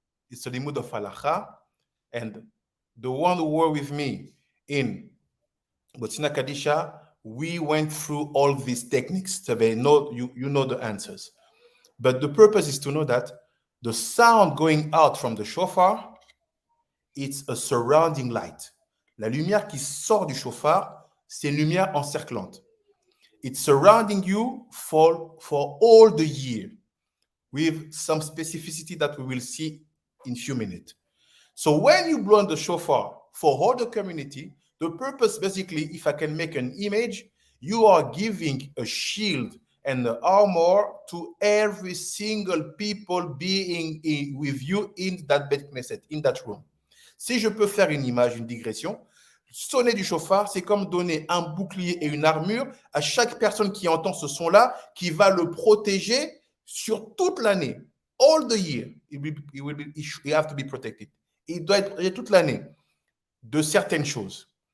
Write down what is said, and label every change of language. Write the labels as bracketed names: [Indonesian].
[English] It's a limud of halacha. And the one who were with me in Botsina Kadisha, we went through all these techniques. So they know, you know the answers. But the purpose is to know that the sound going out from the shofar, it's a surrounding light. [French] La lumière qui sort du shofar, c'est une lumière encerclante. [English] It's surrounding you for all the year with some specificity that we will see in a few minutes. So when you blow on the shofar for all the community, the purpose basically, if I can make an image, you are giving a shield and the armor to every single people being with you in that Beit Knesset, in that room. [French] Si je peux faire une image, une digression, sonner du shofar, c'est comme donner un bouclier et une armure à chaque personne qui entend ce son-là, qui va le protéger sur toute l'année. [English] All the year, he have to be protected. [French] Il doit être protégé toute l'année de certaines choses.